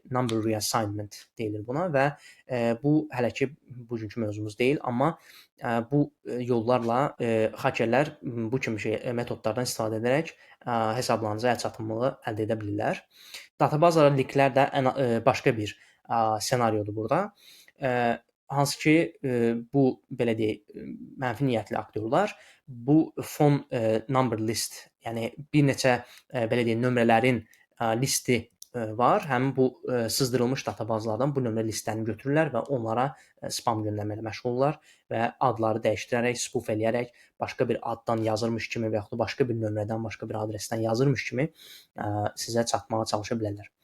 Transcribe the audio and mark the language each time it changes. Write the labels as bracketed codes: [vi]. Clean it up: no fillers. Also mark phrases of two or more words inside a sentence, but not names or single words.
[en] Number reassignment [az] deyilir buna və bu hələ ki bugünkü mövzumuz deyil, amma bu yollarla hakerlər bu kimi metodlardan istifadə edərək hesablarınıza əlçatımlılığı əldə edə bilirlər. Databazalara linklər də başqa bir ssenariodur burada. Hansı ki, bu belə deyək, mənfi niyyətli aktyorlar bu [en] phone number list, [az] yəni bir neçə belə deyək nömrələrin listi var. Həmin bu sızdırılmış databazalardan bu nömrə listlərini götürürlər və onlara spam göndərməklə məşğul olurlar və adları dəyişdirərək, spoof eləyərək başqa bir addan yazırmış kimi və yaxud da başqa bir nömrədən, başqa bir adresdən yazırmış kimi sizə çatmağa çalışa bilərlər.